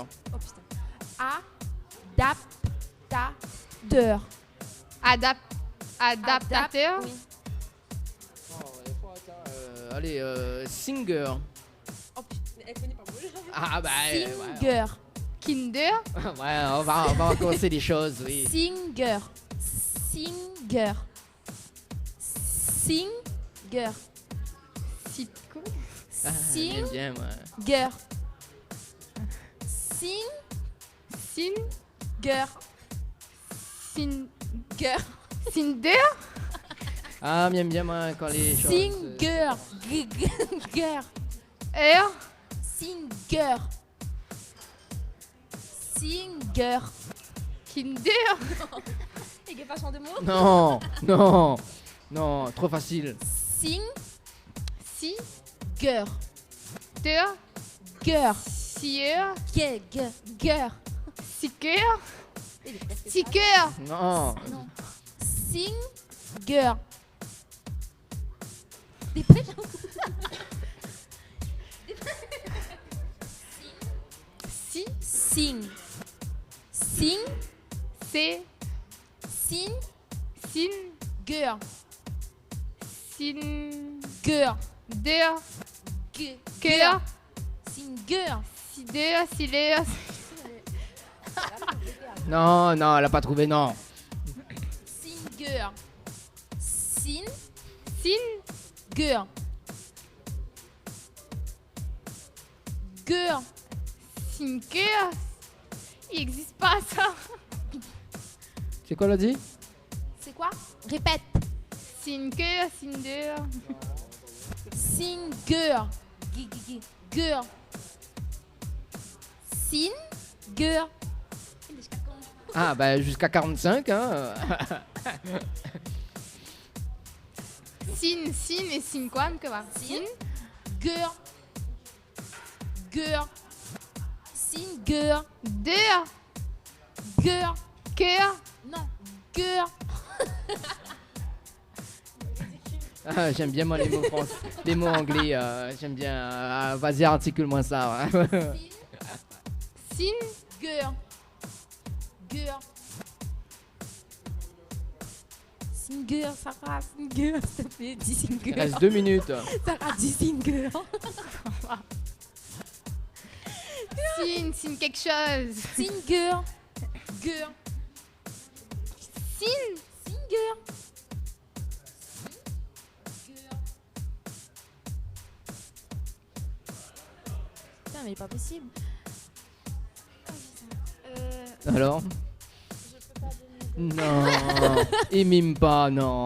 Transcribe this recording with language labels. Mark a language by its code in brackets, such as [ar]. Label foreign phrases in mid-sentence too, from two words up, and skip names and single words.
[fr] Oh putain. Adaptateur. Adaptateur. Oui. Oh, elle est forte, hein. Allez, singer. Oh putain, elle connaît pas moi. Ah bah. Singer. Kinder. Ouais, on va commencer les choses, oui. Singer. Singer. Singer. Sitco. Ah, j'aime bien, moi. Singer. Sin. Singer. Singer. Cinder. Ah, j'aime bien, moi, quand les choses. Singer. Singer. Air. Singer. Singer. Kinder. Il n'y a pas changé de mots. Non, non, non, trop facile. Sing. Si. Ger. Ter. Ger. Sieur. Ger. Sicker. Sticker. Non. Singer. Dépêche. Si. Sing. Sing. C'est. Sin. Sin. Ger. Sin. Ger. Der. Ger. Singer. Sider. Siler. Non, non, elle a pas trouvé, non. Singer. Sin. Sin. Ger. Ger. Sinker. Il n'existe pas ça. C'est quoi, l'a dit? C'est quoi? Répète. Sinker. Cinder. Singer. Ger. Sin. Ger. Ah, bah jusqu'à 45, hein. Sin. Sin et sin quoi? Sin. Ger. Ger. Singer. Der. Ger. Ker. Non. Ger. Ah, j'aime bien, moi, les mots français, les mots anglais. J'aime bien. Vas-y, articule-moi ça. Ouais. Sin. Ger. Ger. Singer, Sarah, Singer, s'il te plaît, dis Singer. Il reste 2 minutes. Sarah, dis Singer. Sin. Sin quelque chose. Singer. Ger. Sin. Singer. Putain, mais pas possible. Alors? Non, il mime pas, non.